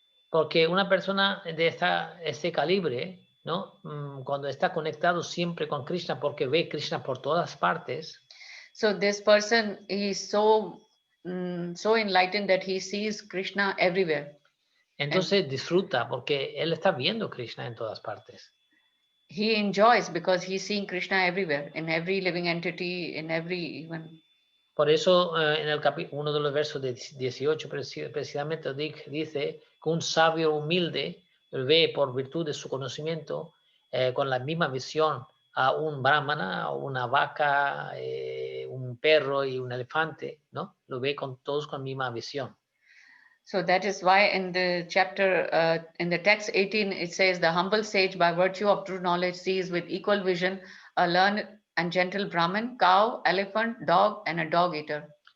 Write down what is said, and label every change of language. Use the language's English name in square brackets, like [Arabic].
[Spanish] Porque una persona de este calibre, ¿no? Cuando está conectado siempre con Krishna, porque ve Krishna por todas partes. [English] So this person is so enlightened that he sees Krishna everywhere. [Spanish] Entonces disfruta porque él está viendo Krishna en todas partes. [English] He enjoys because he's seeing Krishna everywhere, in every living entity, in every even. [Spanish] Por eso en el uno de los versos de 18 precisamente dice que un sabio humilde ve por virtud de su conocimiento con la misma visión a un brahmana, una vaca, un perro y un elefante, ¿no? Lo ve todos con la misma visión. [English] So that is why in the chapter, in the text 18, it says, the humble sage by virtue of true knowledge sees with equal vision a learned and gentle Brahmin, cow, elephant, dog, and a dog eater.